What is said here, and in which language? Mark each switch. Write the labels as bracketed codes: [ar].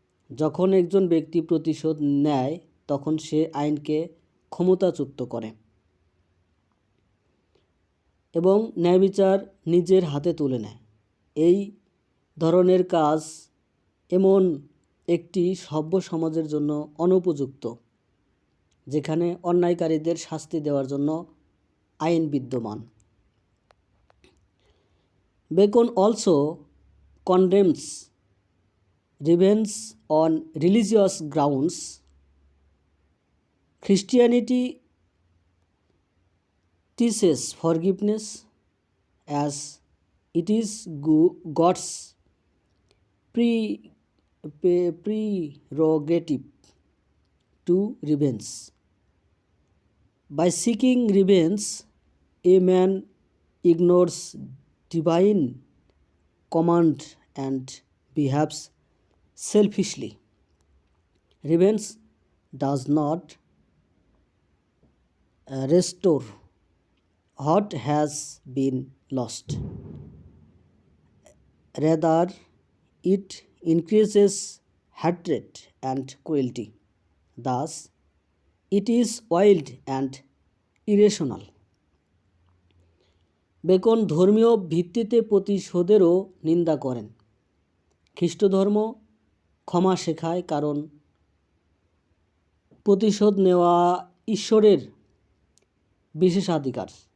[bn] যখন একজন ব্যক্তি প্রতিশোধ নেয় তখন সে আইনকে ক্ষমতাচ্যুত করে এবং ন্যায়বিচার নিজের হাতে তুলে নেয়। এই ধরনের কাজ এমন একটি সভ্য সমাজের জন্য অনুপযুক্ত যেখানে অন্যায়কারীদের শাস্তি দেওয়ার জন্য আইন বিদ্যমান। [en] Bacon also condemns revenge on religious grounds. Christianity teaches forgiveness as it is God's prerogative to revenge. By seeking revenge, a man ignores divine command and behaves selfishly. Revenge does not restore what has been lost. Rather, it increases hatred and cruelty. Thus, it is wild and irrational. [bn] Beacon ধর্মীয় ভিত্তিতে প্রতিশোধেরও নিন্দা করেন। খ্রিস্টধর্ম ক্ষমা শেখায়, কারণ প্রতিশোধ নেওয়া ঈশ্বরের বিশেষাধিকার।